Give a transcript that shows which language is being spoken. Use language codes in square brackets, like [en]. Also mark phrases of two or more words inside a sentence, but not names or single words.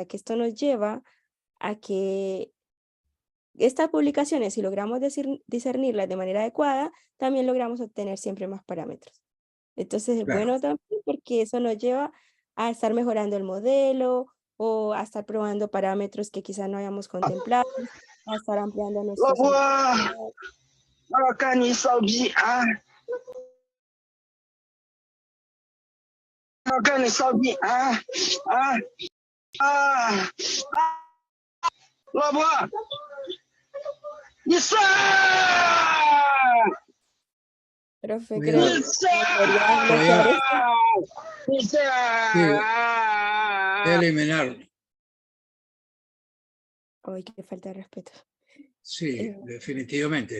[es] Que esto nos lleva a que estas publicaciones, si logramos discernirlas de manera adecuada, también logramos obtener siempre más parámetros. Entonces es Claro. bueno también porque eso nos lleva a estar mejorando el modelo o a estar probando parámetros que quizás no habíamos contemplado, a estar ampliando [zh] 老 [es] nuestros [zh] 婆， [es] sentidos. [zh] 我赶紧烧鸡啊！我赶紧烧鸡啊啊啊！老婆，你上！ [es] Profe, creo [zh] 你 [es] Cuidado. que [zh] 上！ [es] debería Voy bloquear a, esto, [zh] 你上！ [es] sí, voy a eliminarlo. ay, qué falta de respeto. Sí, Eh, definitivamente.